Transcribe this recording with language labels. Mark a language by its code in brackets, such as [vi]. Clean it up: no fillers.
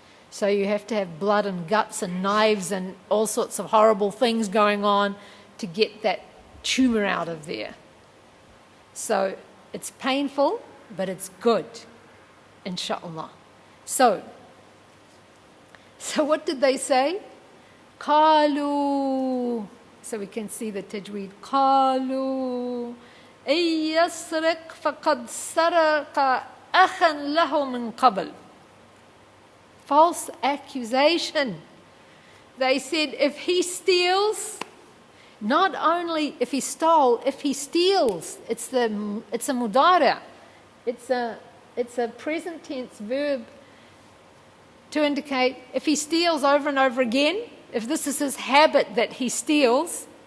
[en] So you have to have blood and guts and knives and all sorts of horrible things going on to get that tumor out of there. So it's painful, but it's good, inshallah. So what did they say? [ar] قالوا. [en] So we can see the tajweed. [ar] قالوا إن يسرق فقد سرق أخا له من قبل. [en] False accusation. They said if he steals, not only if he stole, if he steals, it's a mudara. It's a present tense verb to indicate if he steals over and over again, if this is his habit that he steals,